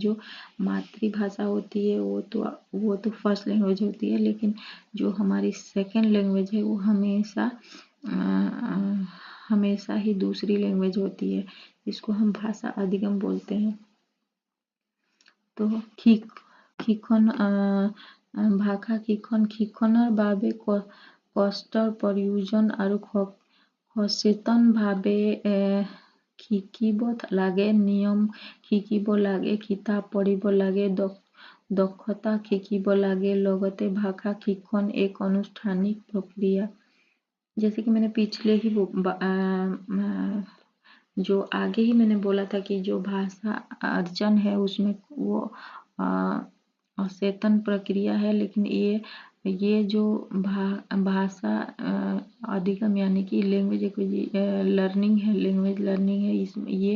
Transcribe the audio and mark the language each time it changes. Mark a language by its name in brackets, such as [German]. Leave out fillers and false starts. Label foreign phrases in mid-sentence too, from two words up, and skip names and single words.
[Hindi] जो मातृभाषा होती है वो तो [English] first language [Hindi] होती है, लेकिन जो हमारी [English] second language [Hindi] है वो हमेशा ही दूसरी लैंग्वेज होती है। इसको हम भाषा अधिगम बोलते हैं। तो शिक्षण भाषा [Assamese] শিক্ষণৰ বাবে কষ্টৰ প্ৰয়োজন আৰু সচেতনভাৱে শিকিব লাগে, নিয়ম শিকিব লাগে, কিতাপ পঢ়িব লাগে, দক্ষতা শিকিব লাগে। লগতে ভাষা শিক্ষণ [Hindi] एक अनुष्ठानिक प्रक्रिया। जैसे कि मैंने पिछले ही जो आगे ही मैंने बोला था कि जो भाषा अर्जन है उसमें वो अचेतन प्रक्रिया है, लेकिन ये जो भाषा अधिगम यानी कि [English] language learning [Hindi] है, [English] language learning [Hindi] है, इसमें